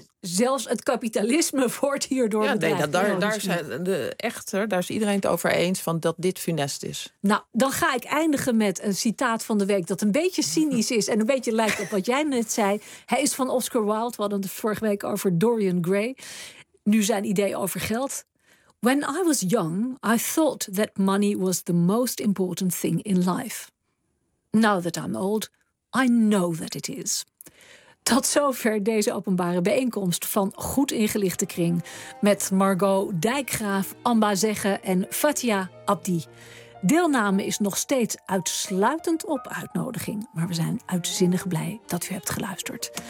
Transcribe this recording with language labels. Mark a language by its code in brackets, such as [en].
[nl] Zelfs het kapitalisme wordt hierdoor bedreigd. Ja, daar zijn de echter, daar is iedereen het over eens van dat dit funest is. Nou, dan ga ik eindigen met een citaat van de week dat een beetje cynisch is en een beetje lijkt op wat jij net zei. Hij is van Oscar Wilde, we hadden het vorige week over Dorian Gray. Nu zijn idee over geld. [en] When I was young, I thought that money was the most important thing in life. Now that I'm old, I know that it is. [nl] Tot zover deze openbare bijeenkomst van Goed Ingelichte Kring met Margot Dijkgraaf, Amba Zegge en Fatia Abdi. Deelname is nog steeds uitsluitend op uitnodiging, maar we zijn uitzinnig blij dat u hebt geluisterd.